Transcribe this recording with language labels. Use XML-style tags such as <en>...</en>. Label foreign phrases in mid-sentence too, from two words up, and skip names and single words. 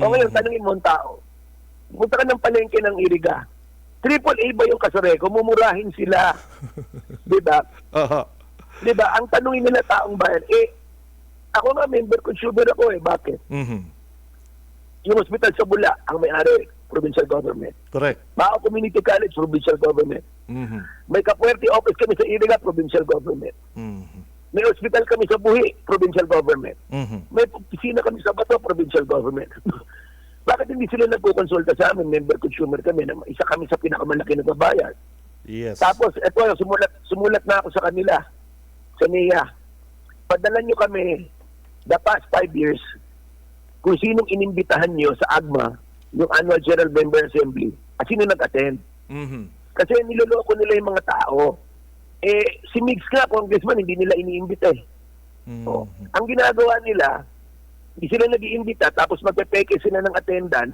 <tl>O ngayon, tanungin mo ang tao. Punta ka ng palengke ng Iriga. AAA ba yung Kasureco? Mumurahin sila. Diba? Oho. Diba? Ang tanungin nila taong bayan, ako nga</tl> <en>member consumer</en> <tl>ako Bakit? Mhm. Yung hospital sa Bula, ang may-ari,</tl> <en>provincial government.</en> <tl>Correct. Bao Community College,</tl> <en>provincial government. Mhm.</en> <tl>May Kapuerte office kami sa Iriga,</tl> <en>provincial government. Mhm.</en> <tl>May hospital kami sa Buhi,</tl> <en>provincial government. Mhm.</en> <tl>May opisina kami sa Bato,</tl> <en>provincial government.</en> <tl>Bakit hindi sila nagkukonsulta sa amin?</tl> <en>Member consumer</en> <tl>kami. Isa kami sa pinakamalaki na babayad. Yes. Tapos, eto, sumulat na ako sa kanila, sa NIA. Padala nyo kami,</tl> <en>the past 5 years,</en> <tl>kung sinong inimbitahan nyo sa AGMA, yung Annual General Member Assembly, at sino nag-attend. Mhm. Kasi niloloko nila yung mga tao. Si Migs nga, congressman, hindi nila iniimbita Mhm. Ang ginagawa nila, hindi sila nag-iimbita, tapos magpepeke sila ng attendance,</tl>